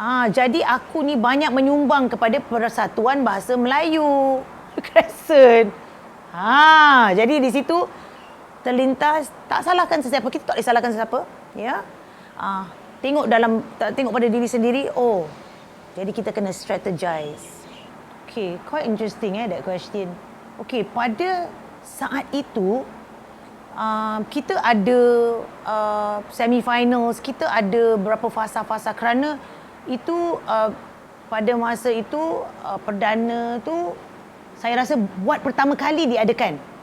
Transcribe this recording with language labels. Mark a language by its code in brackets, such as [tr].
[ms] Jadi aku ni banyak menyumbang kepada Persatuan Bahasa Melayu. Crescent. Jadi di situ terlintas, tak salahkan sesiapa. Kita tak boleh salahkan sesiapa. Ya. Tengok pada diri sendiri. Jadi kita kena strategize. [en] Okay, quite interesting that question. [ms] Okay, pada saat itu kita ada semi-finals, kita ada berapa fasa-fasa, kerana itu pada masa itu perdana tu saya rasa buat pertama kali diadakan.